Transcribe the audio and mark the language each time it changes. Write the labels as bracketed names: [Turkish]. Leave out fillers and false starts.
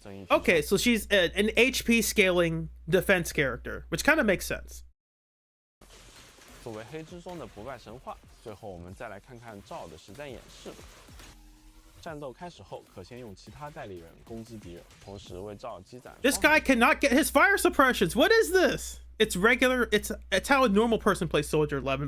[English] Okay, so she's an HP scaling defense character, which kind of makes sense. [Chinese] 作为黑之中的不败神话，最后我们再来看看赵的实战演示。战斗开始后，可先用其他代理人攻击敌人，同时为赵积攒。 [English] This guy cannot get his fire suppressions. What is this? It's regular. It's how a normal person plays Soldier 11.